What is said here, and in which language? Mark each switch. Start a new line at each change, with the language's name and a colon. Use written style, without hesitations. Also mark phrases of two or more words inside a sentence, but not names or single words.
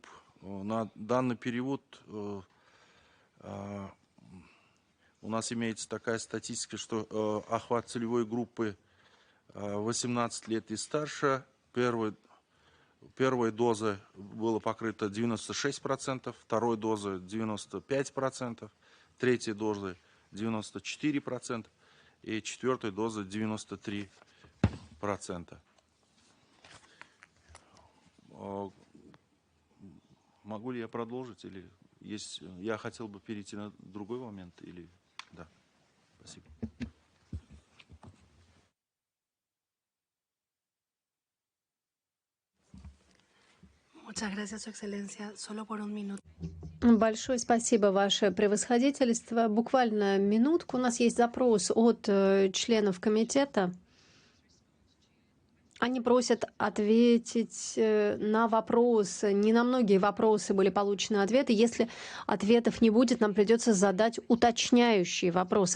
Russian: На данный период у нас имеется такая статистика, что охват целевой группы 18 лет и старше, первой дозы было покрыто 96%, второй дозы 95%, третьей дозы 94% и четвертой дозы 93%. Могу ли я продолжить или есть? Я хотел бы перейти на другой момент или да? Спасибо.
Spanish: Muchas gracias, Su Excelencia. Solo por un minuto.
Russian: Большое спасибо, Ваше Превосходительство. Буквально минутку. У нас есть запрос от членов комитета. Они просят ответить на вопросы. Не на многие вопросы были получены ответы. Если ответов не будет, нам придется задать уточняющие вопросы.